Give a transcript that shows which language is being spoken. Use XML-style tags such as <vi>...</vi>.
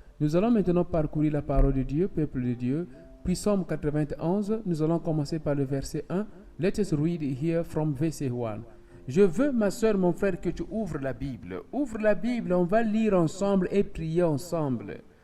<fr>Nous allons maintenant parcourir la parole de Dieu, peuple de Dieu. Puis Psaume 91, nous allons commencer par le verset 1.</fr> <en>Let us read here from verse 1.</en> <fr>Je veux, ma soeur, mon frère, que tu ouvres la Bible. Ouvre la Bible, on va lire ensemble et prier ensemble.</fr>